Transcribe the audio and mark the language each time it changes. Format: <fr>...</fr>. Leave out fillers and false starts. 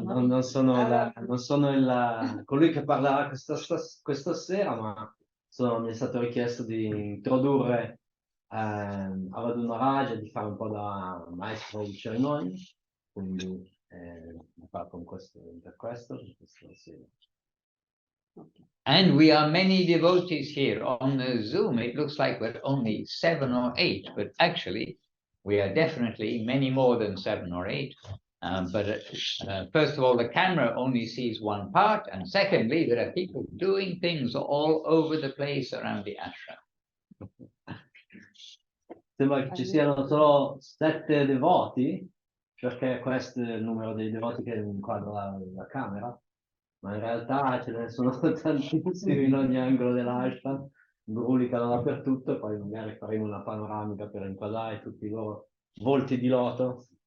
<it>Non sono colui che parlerà questa sera, ma mi è stato richiesto di introdurre Avadhu Maharaj e di fare un po' da maestro di cerimonie, quindi per questo sera.</it> <en>And we are many devotees here on the Zoom. It looks like we're only 7 or 8, but actually we are definitely many more than 7 or 8. But first of all, the camera only sees one part, and secondly, there are people doing things all over the place around the ashram.</en> <it>Sembra che ci siano solo 7 devoti, perché questo è il numero dei devoti che inquadra la camera, ma in realtà ce ne sono tantissimi in ogni angolo dell'ashram, brulicano dappertutto, e poi magari faremo una panoramica per inquadrare tutti i loro volti di loto.</it>